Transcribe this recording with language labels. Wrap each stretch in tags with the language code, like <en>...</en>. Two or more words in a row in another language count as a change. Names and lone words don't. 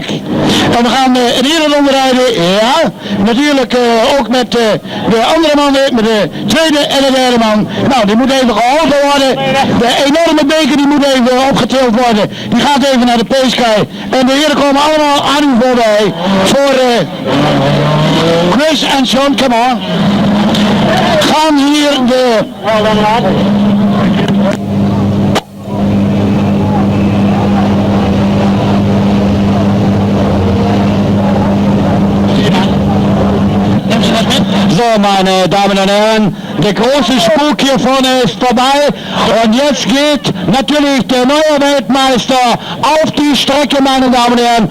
<nl>En we gaan een eerder rijden, ja, natuurlijk ook met de andere mannen, met de tweede en de derde man. Nou, die moet even geholpen worden. De enorme beker die moet even opgetild worden. Die gaat even naar de P-Sky. En de heren komen allemaal aan u voorbij. Voor Chris en John,</nl> <en>come on.</en> <nl>Gaan hier de...</nl> <de>So, meine Damen und Herren, der große Spuk hier vorne ist vorbei und jetzt geht natürlich der neue Weltmeister auf die Strecke, meine Damen und Herren.</de>